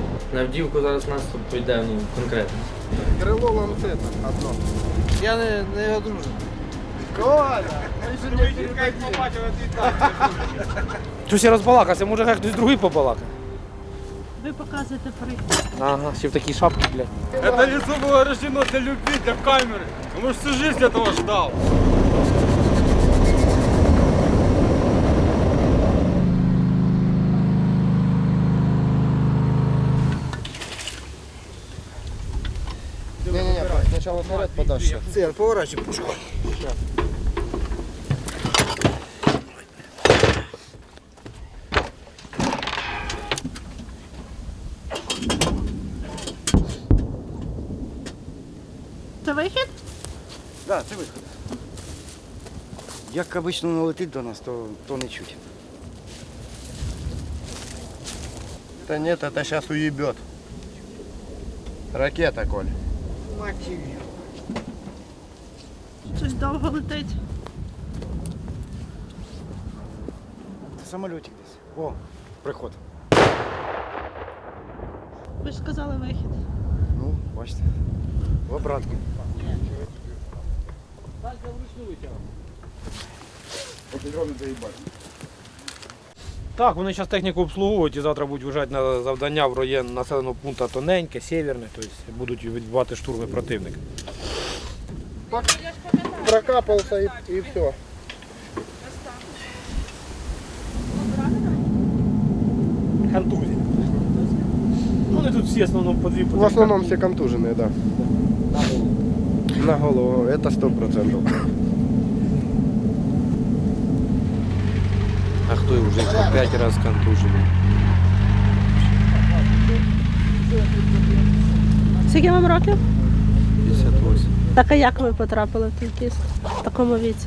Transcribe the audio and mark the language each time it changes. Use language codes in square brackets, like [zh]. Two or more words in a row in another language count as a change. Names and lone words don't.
[uk] На Авдіївку зараз наступ йде, ну, конкретно. Крило ланцета одно. Я не одружен. Коля! Щось я розбалакався, може хай хтось другий побалакає. Ви показуєте приклад. Ага, ще в такій шапці, блядь. [ru] Это лицо было рождено для любви, для камеры. А может, всю жизнь этого ждал. Не-не-не, сначала вперед подальше. Сын, поворачивай пушку. [uk] Це вихід? Да, це вихід. Як обично налетить до нас, то не чуть. [ru] Да нет, это сейчас уебет. Ракета, Коль. [uk] Щось довго летить. Це самолетик десь. [ru] О, приход. [uk] Ви ж сказали вихід. Ну, бачите. [ru] В обратку. Эти дроны заебали. [uk] Так, вони зараз техніку обслуговують і завтра будуть виїжджати на завдання в район населеного пункту Тоненьке, Сєвєрне, тобто будуть відбивати штурми противника. [ru] Прокапался и все. [uk] Контузія. Ну, вони тут всі в основному по дві [ru] В основном все контуженные, да. На голову, это 100%. [uk] А хто вже по 5 разів контужений? Скільки вам років? 58. Так а як ви потрапили в танкіст в такому віці?